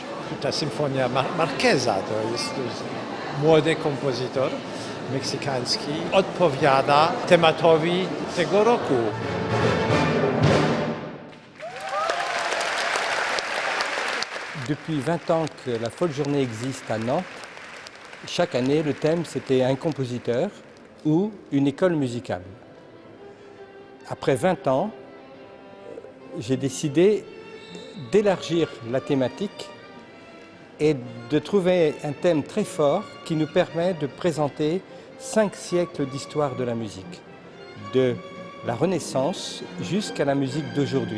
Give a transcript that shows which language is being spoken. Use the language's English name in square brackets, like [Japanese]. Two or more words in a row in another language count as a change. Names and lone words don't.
[Polish] Ta symfonia Marqueza to jest młody kompozytor meksykański, odpowiada tematowi tego roku. [French] Depuis 20 ans que la Folle Journée existe à Nantes, chaque année le thème c'était un compositeur ou une école musicale. Après 20 ans, j'ai décidé d'élargir la thématique et de trouver un thème très fort qui nous permet de présenter 5 siècles d'histoire de la musique, de la Renaissance jusqu'à la musique d'aujourd'hui.